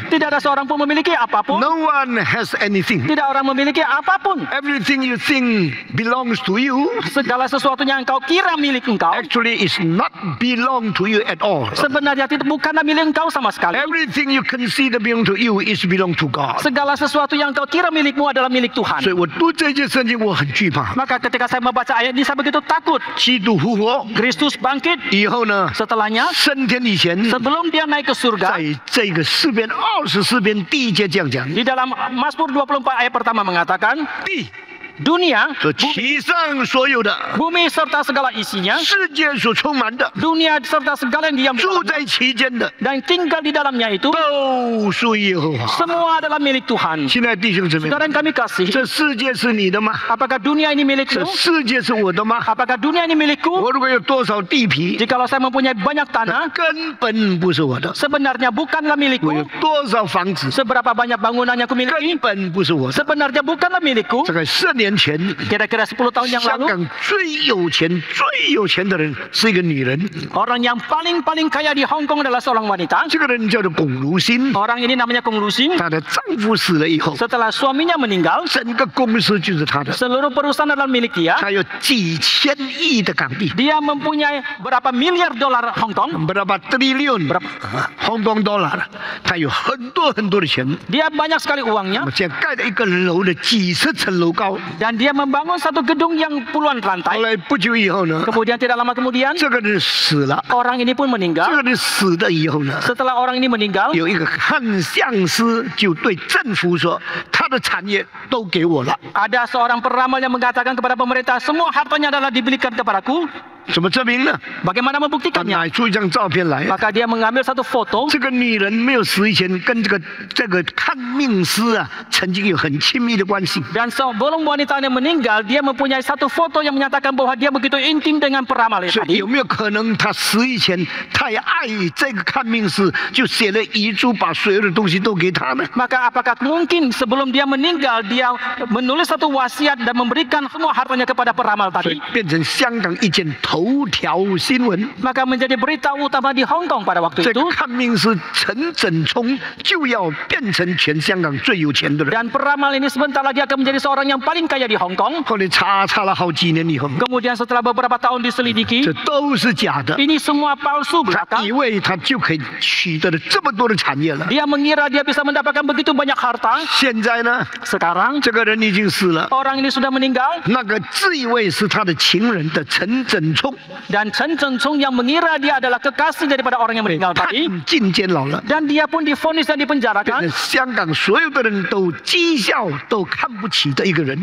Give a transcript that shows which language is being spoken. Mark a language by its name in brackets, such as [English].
[Indonesian] Tidak ada seorang pun memiliki apapun. [English] No one has anything. [Indonesian] Tidak orang memiliki apapun. [English] Everything you think belongs to you [Indonesian] Segala sesuatunya yang engkau kira milik engkau, [English] actually is not belong to you at all. [Indonesian] sebenarnya bukanlah milik engkau sama sekali. [English] Everything you consider belong to you is belong to God. [Indonesian] Segala sesuatu yang engkau kira milikmu adalah milik [Chinese] 所 [Indonesian] Tuhan. [Chinese] 以我读这节圣经，我很惧怕。 [Indonesian] Maka ketika saya membaca ayat ini, saya begitu takut. [Chinese] 基督复活 [Indonesian] Kristus bangkit. [Chinese] 以后呢， [Indonesian] Setelahnya, [Chinese] 升天以前， [Indonesian] sebelum dia naik ke surga, [Chinese] 在这个诗篇24篇第一节这样讲： [Indonesian] di dalam Mazmur 24 ayat pertama mengatakan, [Chinese] 地 [Indonesian] dunia, [Chinese] 所其上所有的， [Indonesian] bumi serta segala isinya, [Chinese] 世界所充满的， [Indonesian] dunia serta segala yang diam di [Chinese] 住 [Indonesian] dalamnya, [Chinese] 在其间的， [Indonesian] dan tinggal di dalamnya itu, [Chinese] 都属于耶和华。 [Indonesian] semua adalah milik Tuhan. [Chinese] 亲爱的弟兄姊妹， [Indonesian] Saudara yang kami kasih, [Chinese] 这世界是你的吗？ [Indonesian] apakah dunia ini [Chinese] 这 [Indonesian] milikmu? [Chinese] 世界是我的吗？ [Indonesian] Apakah dunia ini milikku? [Chinese] 我如果有多少地皮， [Indonesian] Jikalau saya mempunyai banyak tanah, [Chinese] 根本不是我的； [Indonesian] sebenarnya bukanlah [Chinese] 我有 [Indonesian] milikku. [Chinese] 多少房子， [Indonesian] Seberapa banyak bangunan yang aku [Chinese] 根 [Indonesian] miliki, [Chinese] 本不是我的。 [Indonesian] sebenarnya bukanlah milikku. [Chinese] 这个10年前， [Indonesian] Kira-kira 10 tahun yang [Chinese] 香 [Indonesian] lalu, [Chinese] 港最有钱、最有钱的人是一个女人， [Indonesian] orang yang paling kaya di Hong Kong adalah seorang wanita. [Chinese] 这个人叫做龚如心。 [Indonesian] Orang ini namanya Kong Lusing. [Chinese] 她的丈夫死了以后， [Indonesian] Setelah suaminya meninggal, [Chinese] 整个公司就是她的， [Indonesian] seluruh perusahaan adalah milik dia. [Chinese] 她有几千亿的港币， [Indonesian] Dia mempunyai berapa miliar dolar Hong Kong. berapa triliun Hong Kong dollar， [Chinese] 她有很多很多的钱。 [Indonesian] Dia banyak sekali [Chinese] 我 [Indonesian] uangnya. [Chinese] 们现在盖了一个楼的几十层楼高， [Indonesian] Dan dia membangun satu gedung yang puluhan [Chinese] 后 [Indonesian] lantai. [Chinese] 来不久以后呢， [Indonesian] Kemudian tidak lama kemudian, [Chinese] 这个人死了。 [Indonesian] orang ini pun [Chinese] 这 [Indonesian] meninggal. [Chinese] 个人死了以后呢， [Indonesian] Setelah orang ini meninggal, [Chinese] 有一个看相师就对政府说，他的产业都给我了。 [Indonesian] ada seorang peramal yang mengatakan kepada pemerintah, semua hartanya adalah diberikan kepadaku. [Chinese] 怎么证明呢？ [Indonesian] Bagaimana [Chinese] 他 [Indonesian] membuktikannya? [Chinese] 拿出一张照片来， [Indonesian] Maka dia mengambil satu foto. [Chinese] 这个女人没有死以前跟这个看命师啊，曾经有很亲密的关系。 [Indonesian] Dan sebelum wanita ini meninggal, dia mempunyai satu foto yang menyatakan bahwa dia begitu intim dengan peramal [Chinese] 所以 [Indonesian] tadi. [Chinese] 有没有可能他死以前，他也爱这个看命师，就写了遗嘱，把所有的东西都给他呢？ [Indonesian] Maka apakah mungkin sebelum dia meninggal, dia menulis satu wasiat dan memberikan semua hartanya kepada peramal [Chinese] 所以 [Indonesian] tadi? [Chinese] 变成香港一件头条新闻。 [Indonesian] Maka menjadi berita utama di Hong Kong pada waktu [Chinese] 这个 [Indonesian] itu. [Chinese] 看命师陈振聪就要变成全香港最有钱的人。 [Indonesian] Dan peramal ini sebentar lagi akan menjadi seorang yang paling kaya di Hong Kong. [Chinese] 后来查了好几年以后， [Indonesian] Kemudian setelah beberapa tahun diselidiki, [Chinese] 这都是假的。 [Indonesian] ini semua palsu [Chinese] 他 [Indonesian] belaka. [Chinese] 以为他就可以取得了这么多的产业了。 [Indonesian] Dia mengira dia bisa mendapatkan begitu banyak harta. [Chinese] 现在呢， [Indonesian] Sekarang [Chinese] 这个人已经死了。 [Indonesian] orang ini sudah meninggal. [Chinese] 那个自以为是他的情人的陈振聪， [Indonesian] Dan Chen Zhengchong yang mengira dia adalah kekasih daripada orang yang [Chinese] 被 [Indonesian] meninggal [Chinese] 判 [Indonesian] tadi. [Chinese] 进监牢了。 [Indonesian] Dan dia pun divonis dan [Chinese] 变 [Indonesian] dipenjarakan. [Chinese] 成香港所有的人都讥笑、都看不起的一个人，